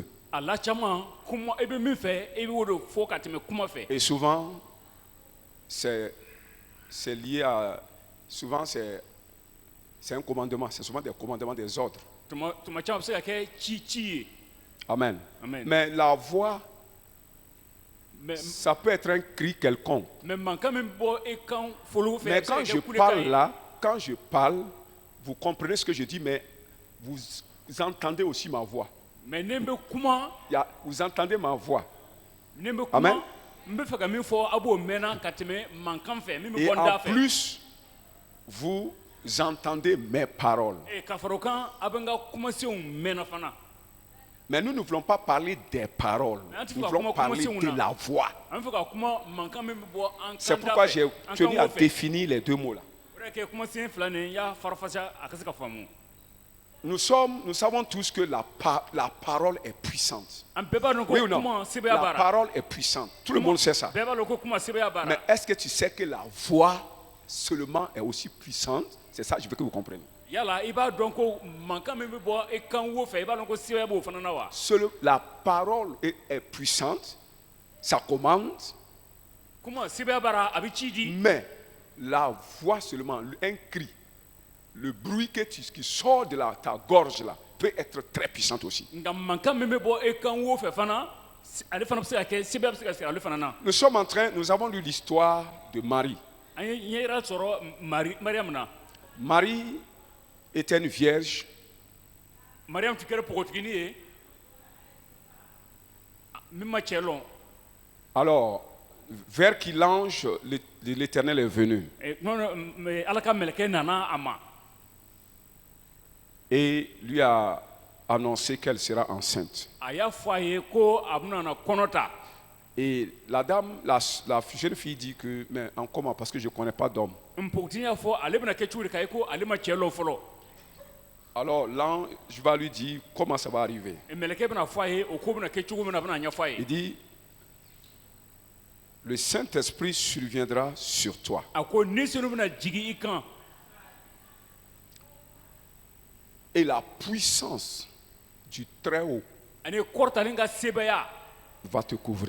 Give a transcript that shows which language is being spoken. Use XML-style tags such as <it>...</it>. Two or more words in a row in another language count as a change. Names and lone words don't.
<bm>a la caman kuma i bɛ min fɛ i b'o de fɔ ka tɛmɛ kuma fɛ</bm> <fr>Et souvent, c'est lié à... Souvent, c'est un commandement. C'est souvent des commandements, des ordres.</fr> <bm>tuma caman bɛ se ka kɛ ci ye Amen. Amen.</bm> <fr>Mais la voix, mais ça peut être un cri quelconque.</fr> <bm>mankan min bɔ i kan folo fɛ</bm> <fr>Mais</fr> <bm>a bɛ se</bm> <fr>quand</fr> <bm>ka</bm> <fr>je</fr> <bm>kɛ kulekan</bm> <fr>parle</fr> <bm>ye</bm> <fr>là, quand je parle, vous comprenez ce que je dis, mais vous entendez aussi ma voix.</fr> <bm>mais ne bɛ kuma</bm> <fr>Vous entendez ma voix.</fr> <bm>ne bɛ Amen. kuma n bɛ fɛ ka min fɔ a b'o mɛnna ka tɛmɛ mankan fɛ min bɛ</bm> <fr>Et</fr> <bm>bɔ n da</bm> <fr>en</fr> <bm>fɛ</bm> <fr>plus, vous entendez mes paroles.</fr> <bm>ka fara o kan a bɛ n ka kumasenw mɛnna fana</bm> <fr>Mais nous ne voulons pas parler des paroles. Mais tu Nous vas voulons comment parler commencer, de on a- la voix.</fr> <bm>an bɛ fɛ ka kuma mankan min bɛ bɔ an</bm> <fr>C'est</fr> <bm>kan da</bm> <fr>pourquoi</fr> <bm>fɛ</bm> <fr>j'ai</fr> <bm>an</bm> <fr>tenu</fr> <bm>kan</bm> <fr>à</fr> <bm>wo fɛ</bm> <fr>définir les 2 mots là.</fr> <bm>o de y'a kɛ kumasen fila nin n y'a farafasa a ka se ka faamu</bm> <fr>Nous savons tous que la parole est puissante.</fr> <bm>an bɛɛ b'a dɔn ko</bm> <fr>Oui ou non?</fr> <bm>kuma sebaya</bm> <fr>La</fr> <bm>b'a la</bm> <fr>parole est puissante. Tout le monde sait ça.</fr> <bm>bɛɛ b'a dɔn ko kuma sebaya b'a</bm> <fr>Mais</fr> <bm>la</bm> <fr>est-ce que tu sais que la voix seulement est aussi puissante? C'est ça, je veux que vous compreniez.</fr> <bm>yala i b'a dɔn ko mankan min bɛ bɔ i kan wo fɛ i b'a dɔn ko sebaya b'o fana na wa</bm> <fr>La parole est puissante, ça commande,</fr> <bm>kuma sɛbɛya bara a bɛ ci di.</bm> <fr>Mais la voix seulement, un cri, le bruit qui sort de ta gorge là, peut être très puissant aussi.</fr> <bm>nka mankan min bɛ bɔ e kan wo fɛ fana ale fana bɛ se ka kɛ sɛbɛya bɛ se ka sigi ale fana na.</bm> <fr>Nous avons lu l'histoire de Marie.</fr> <bm>an ye ɲɛyira sɔrɔ mariyamu na.</bm> <fr>Marie était une vierge.</fr> <bm>mariyamu tun kɛra npogotigini ye min ma cɛ lɔn.</bm> <fr>Alors, vers qui l'ange de l'Éternel est venu.</fr> <bm>ala ka mɛlɛkɛ nana a ma.</bm> <fr>Et lui a annoncé qu'elle sera enceinte.</fr> <bm>a y'a fɔ a ye ko a bɛna na kɔnɔ ta.</bm> <fr>Et la dame, la jeune fille dit que, mais en comment? Parce que je ne connais pas d'homme.</fr> <bm>npogotigi y'a fɔ ale bɛna kɛ cogo di k'a ye ko ale ma cɛ lɔn fɔlɔ.</bm> <fr>Alors l'ange va lui dire comment ça va arriver.</fr> <bm>mɛlɛkɛ bɛna fɔ a ye o ko bɛna kɛ cogo min na a bɛna ɲɛfɔ a ye.</bm> <fr>Il dit, le Saint-Esprit surviendra sur toi.</fr> <bm>a ko ni sunu bɛna jigin i kan.</bm> <fr>Et la puissance du Très-Haut</fr> <bm>ani kɔrɔtalen ka sebaya</bm> <fr>va te couvrir.</fr>